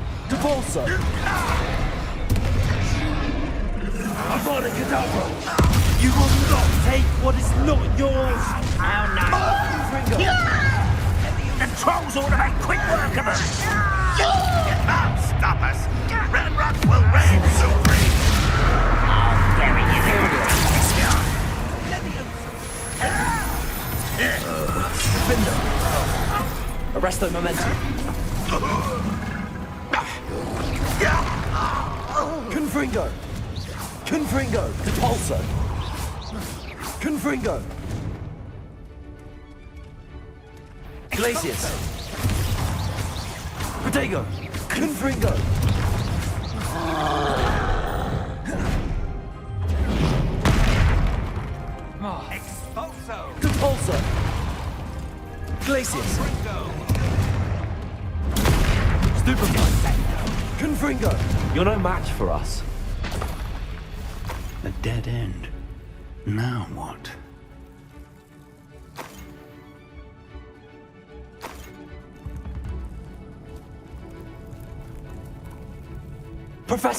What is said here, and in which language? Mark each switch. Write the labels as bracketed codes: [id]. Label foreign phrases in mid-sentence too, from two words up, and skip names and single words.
[en] Devolso! Avada Kedavra! You will not take what is not yours! How nice. The trolls ought to make quick work of us. Can't stop us. Ranrok will reign supreme. Gary, you Arresto momentum. Confringo! Confringo! Depulso! Confringo! Glacius! Protego! Confringo! Expulso. Depulso! Glacius! Stupefy! Confringo! You're no match for us. A dead end. Now what? Professor!